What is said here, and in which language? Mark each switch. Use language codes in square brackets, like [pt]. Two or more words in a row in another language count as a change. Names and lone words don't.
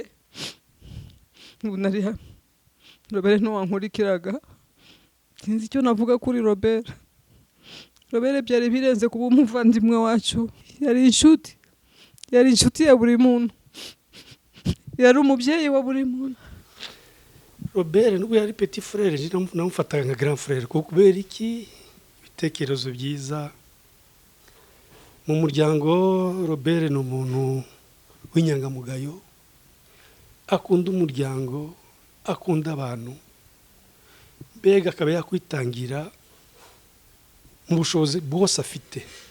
[rw] Ubu nari ha Robert no wankurikiraga. Sinzi icyo navuga kuri Robert. Robert byari birenze kuba umuvandimwe wacu. Yari inshuti ya buri muntu. Yari umubyeyi wa buri muntu. Robert nubwo yari [fr] petit frère, [rw] namufataga nka [fr] grand frère, [rw] kuko kubera iki ibitekerezo byiza mu muryango. Robert ni umuntu w'inyangamugayo, akunda umuryango, akunda abantu, mbega akaba yakwitangira mu bushobozi bwose afite.